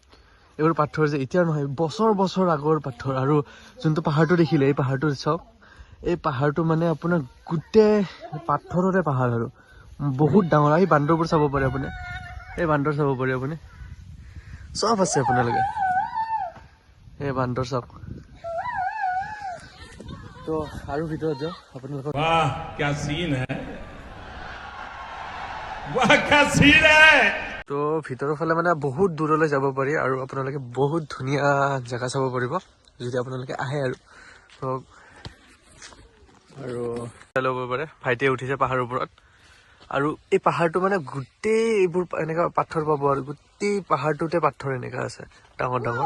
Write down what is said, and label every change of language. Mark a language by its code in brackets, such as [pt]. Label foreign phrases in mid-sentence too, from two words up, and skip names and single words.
[as] পাথৰ যে এতিয়া নহয় বছৰ বছৰ আগৰ পাথৰ আৰু যোনটো পাহাৰটো দেখিলে এই পাহাৰটো চাওক এই পাহাৰটো মানে আপোনাৰ গোটেই পাথৰৰে পাহাৰ আৰু বহুত ডাঙৰ। এই বান্দৰবোৰ চাব পাৰে আপুনি, এই বান্দৰ চাব পাৰে আপুনি, চব আছে আপোনালোকে, এই বান্দৰ চাওক। তো আৰু ভিতৰত যাওঁ আপোনালোকক। [hi] वाह क्या सीन है, वाह क्या सीन है। [as] তো ভিতৰৰ ফালে মানে বহুত দূৰলৈ যাব পাৰি আৰু আপোনালোকে বহুত ধুনীয়া জেগা চাব পাৰিব যদি আপোনালোকে আহে আৰু। তো আৰু ল'ব পাৰে, ভাইটিয়ে উঠিছে পাহাৰৰ ওপৰত। আৰু এই পাহাৰটো মানে গোটেই এইবোৰ এনেকুৱা পাথৰ পাব আৰু গোটেই পাহাৰটোতে পাথৰ এনেকুৱা আছে ডাঙৰ ডাঙৰ।